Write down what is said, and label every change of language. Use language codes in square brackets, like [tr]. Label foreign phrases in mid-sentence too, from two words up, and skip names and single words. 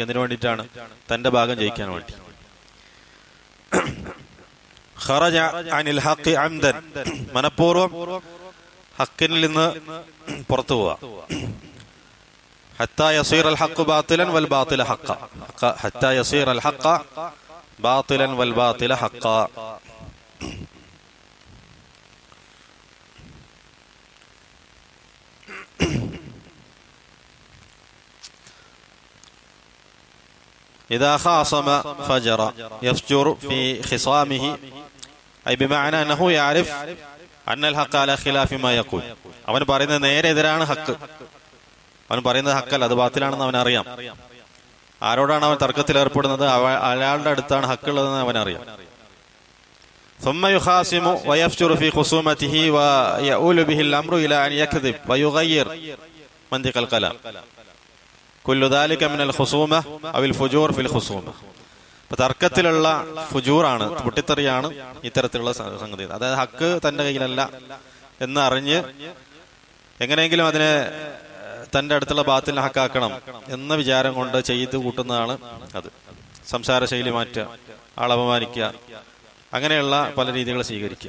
[ml] അതിനു വേണ്ടിയിട്ടാണ് തന്റെ ഭാഗം ജയിക്കാൻ വേണ്ടി. [ar] خرج عن الحق عمدا, [ml] മനഃപൂർവ്വം ഹക്കിനിൽ നിന്ന് പുറത്തു പോവാ. [ar] حتى يصير الحق باطلا والباطل حقا حتى يصير الحق باطلا والباطل حقا, ഹത്താ യസീറൽ ഹഖ ബാത്തിലൻ വൽ ബാത്തില ഹഖ. إذا خاصم فجر يفجر في خصامه، أي بمعنى أنه يعرف أن الحق على خلاف ما يقول. [ml] അവൻ പറയുന്നത് നേരെ എതിരാണ് ഹക്ക്, അവൻ പറയുന്നത് ഹക്കല്ല, അത് ബാത്തിലാണെന്ന് അവൻ അറിയാം. ആരോടാണ് അവൻ തർക്കത്തിൽ ഏർപ്പെടുന്നത്, അയാളുടെ അടുത്താണ് ഹക്കുള്ളതെന്ന് അവൻ അറിയാം. [ar] ثم يخاصم ويفجر في خصومته ويؤول به الأمر إلى أن يكذب ويغير منطق الكلام. كل ذلك من الخصومة أو الفجور في الخصومة. [ml] തർക്കത്തിലുള്ള ഫുജൂറാണ്, പൊട്ടിത്തെറിയാണ് ഇത്തരത്തിലുള്ള സംഗതി. അതായത് ഹക്ക് തന്റെ കയ്യിലല്ല എന്ന് അറിഞ്ഞ് എങ്ങനെയെങ്കിലും അതിനെ തന്റെ അടുത്തുള്ള ബാത്തിലിനെ ഹക്കാക്കണം എന്ന വിചാരം കൊണ്ട് ചെയ്തു കൂട്ടുന്നതാണ് അത്. സംസാര ശൈലി മാറ്റുക, ആളപമാനിക്കുക, അങ്ങനെയുള്ള പല രീതികൾ സ്വീകരിക്കുക.